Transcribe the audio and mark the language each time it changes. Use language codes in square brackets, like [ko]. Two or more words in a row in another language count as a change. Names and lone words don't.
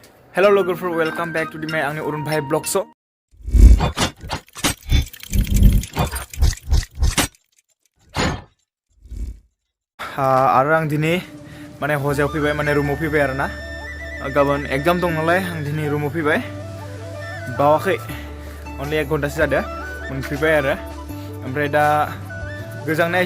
[brx] Hello logoफोर [en] welcome back to the my [brx] आंनि अरुण भाई ब्लग्स आरो आं दिनै माने हजायाव फैबाय माने रुमाव फैबाय आरोना गाबोन एग्जाम दं नालाय आं दिनै रुमाव फैबाय बावाखै only 1 घन्टासो जादों मोनफैबाय आरो ओमफ्राय दा गोजांनाया